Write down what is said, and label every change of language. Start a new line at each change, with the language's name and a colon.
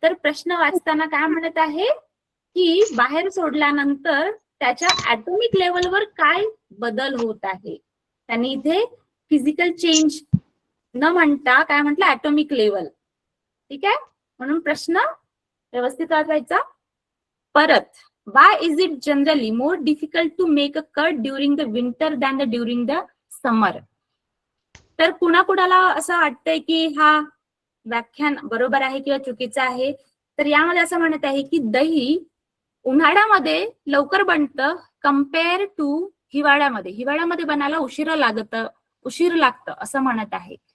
Marathi: तर प्रश्न वाचताना काय म्हणत आहे की बाहेर सोडल्यानंतर त्याच्या ऍटॉमिक लेवलवर काय बदल होत आहे. त्यांनी इथे फिजिकल चेंज न म्हणता काय म्हटलं, ऍटॉमिक लेवल. ठीक आहे, म्हणून प्रश्न व्यवस्थित वाचायचा. परत,
English: why is it generally more difficult to make a cut during the winter than during the summer?
Marathi: तर कुणाकुणाला असं वाटतंय की हा व्याख्यान बरोबर आहे किंवा चुकीचं आहे. तर यामध्ये असं म्हणत आहे की दही उन्हाळ्यामध्ये लवकर बनतं कम्पेअर टू हिवाळ्यामध्ये. हिवाळ्यामध्ये बनायला उशीर लागतं असं म्हणत आहे.